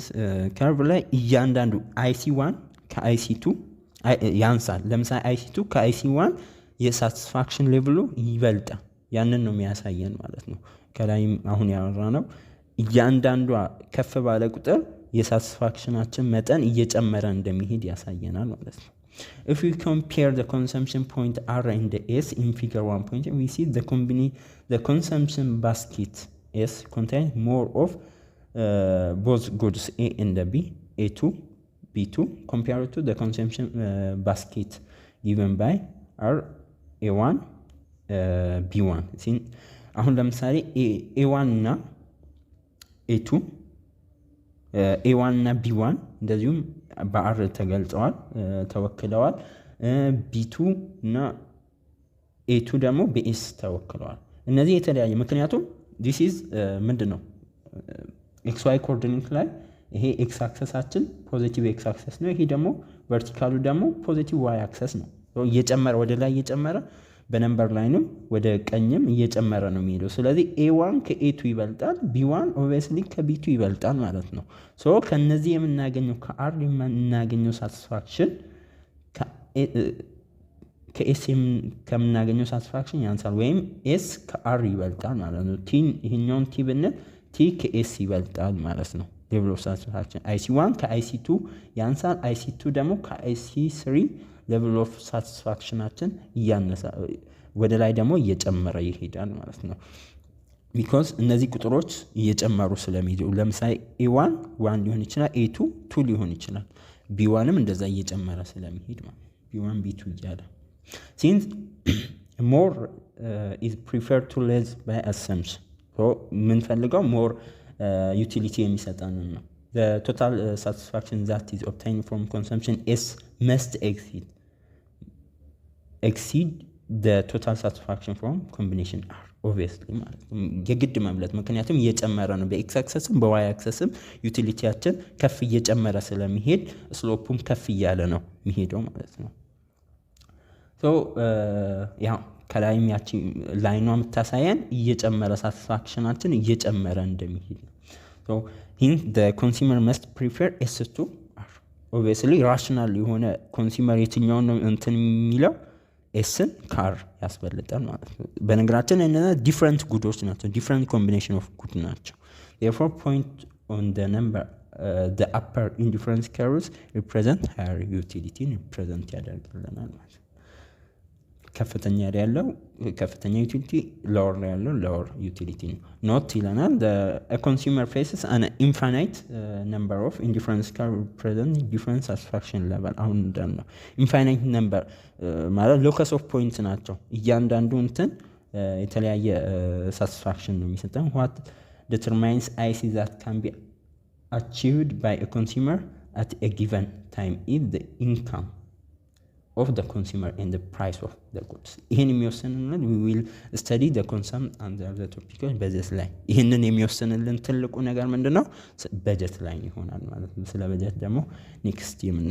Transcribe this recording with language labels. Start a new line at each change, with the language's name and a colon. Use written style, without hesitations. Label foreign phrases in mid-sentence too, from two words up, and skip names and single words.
Amharic: ከርቭ ላይ እያንዳንዱ IC1 ከIC2 ያንሳል ለምሳሌ IC2 ከIC1 የሳቲስፋክሽን ሌቭሉ ይበልጣል ያንን ነው የሚያሳየን ማለት ነው ከላይም አሁን ያወራነው እያንዳንዱ ከፍ ባለ ቁጥር የሳቲስፋክሽናችን መጠን እየጨመረ እንደሚሄድ ያሳየናል ማለት ነው if
English: we compare the consumption point R and S in figure 1.0 we see the consumption basket S contains more of both goods A and B A2 B2 compared to the consumption basket given by R A1 B1
Amharic: አሁን ለምሳሌ A1 እና A2 A1 እና B1 እንደዚሁም በአር ተገልጸዋል ተወክለዋል B2 እና A2 ደግሞ በኤስ ተወክለዋል እነዚህ የተለያየ ምክንያቱም
English: this is
Amharic: ምንድነው XY ኮኦርዲኔት ላይ ይሄ x አክሰሳችን
English: positive x axis
Amharic: ነው ይሄ ደግሞ ቨርቲካሉ ደግሞ
English: positive y axis
Amharic: ነው እየጨመረ ወደ ላይ እየጨመረ በነምበር ላይንም ወደ ቀኝም እየጨመረ ነው የሚሄደው ስለዚህ A1 ከA2 ይበልጣል B1 obviously ከB2 ይበልጣል ማለት ነው ሶ ከነዚህ የምናገኘው ከR የምናገኘው ሳቲስፋክሽን ከS ከምናገኘው ሳቲስፋክሽን ያንሳል ወይም S ከR ይበልጣል ማለት ነው ይሄኛውን T ብንል T ከS ይበልጣል ማለት ነው
English: level of satisfaction
Amharic: IC1 ከIC2 ያንሳል IC2 ደግሞ ከIC3 level
English: of satisfaction
Amharic: እያነሳ ወደ ላይ ደግሞ እየጨመረ ይሄዳል ማለት ነው because እነዚህ ቁጥሮች እየጨመሩ ስለሚሄዱ ለምሳሌ A1 1 ሊሆን ይችላል A2 2 ሊሆን ይችላል B1ም እንደዛ እየጨመረ ስለሚሄድ ማለት B1 B2 እያለ
English: since more is preferred to less by assumption so
Amharic: ምን ፈልገው
English: more utility
Amharic: የሚሰጠን ነው
English: the total satisfaction that is obtained from consumption S must exceed total satisfaction from combination R obviously
Amharic: ማለት ነው የግድ መብለጥ ምክንያቱም እየጨመረ ነው በኤክስ አክሰስም በዋይ አክሰስም ዩቲሊቲያችን ከፍ እየጨመረ ስለሚሄድ ስሎፑም ከፍ እያለ ነው የሚሄደው ማለት ነው። ያው ከላይም ያቺ ላይኗ የምታሳየን እየጨመረ ሳቲስፋክሽናችን እየጨመረ እንደሚሄድ ነው።
English: hence the consumer must prefer S to R obviously rational
Amharic: የሆነ ኮንሱመር የትኛውን ነው እንትን የሚለው ኤስን ካር ያስበልጣል ማለት ነው። በነገራችን እነዛ ዲፍረንት ጉዶች ናቸው ዲፍረንት
English: combination of good ናቸው። therefore point on the number the upper indifference curves represent higher utility represent
Amharic: ያደርግልናል ማለት ነው። ከፍተኛ ያለው ከፍተኛ ዩቲሊቲ ሎወር ያለው ሎወር ዩቲሊቲ ነው። ኖት ይለናል
English: the consumer faces an infinite number of indifference curve represent different satisfaction level
Amharic: አሁን እንዳልነው
English: infinite number ማለት locus of points
Amharic: ናቸው እያንዳንዱ እንትን የተለያየ satisfaction ነው የሚሰጠን
English: what determines IC that can be achieved by a consumer at a given time is the income of the consumer and the price of the goods
Amharic: ይሄን የሚወስንልን
English: we will study the consumption and the topic
Amharic: በጀት ላይ ይሄንን የሚወስንልን ትልቁ ነገር ምንድነው በጀት ላይ ይሆናል ማለት ነው። ስለ በጀት ደግሞ ኔክስት